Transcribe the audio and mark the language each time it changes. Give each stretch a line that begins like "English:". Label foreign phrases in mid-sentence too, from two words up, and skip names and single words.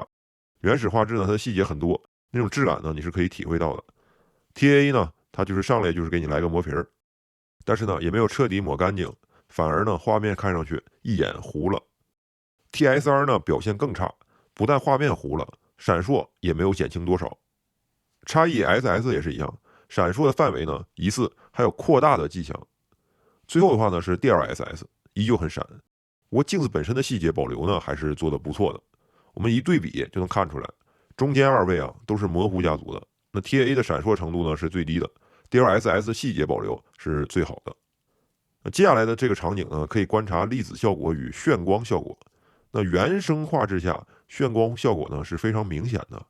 Chinese: 原始畫質呢，它的細節很多，那種質感呢，你是可以體會到的。TAA 呢，它就是上來就是給你來個磨皮兒，但是呢，也沒有徹底抹乾淨，反而呢，畫面看上去一眼糊了。TSR 呢，表現更差，不但畫面糊了，閃爍也沒有減輕多少。XESS 也是一樣。閃爍的範圍呢，疑似還有擴大的跡象。最後的話呢是 DLSS， 依舊很閃。不過鏡子本身的細節保留呢，還是做得不錯的。我們一對比就能看出來，中間二位啊都是模糊家族的。那 TAA 的閃爍程度呢是最低的 ，DLSS 的細節保留是最好的。那接下來的這個場景呢，可以觀察粒子效果與眩光效果。那原生畫質下，眩光效果呢是非常明顯的。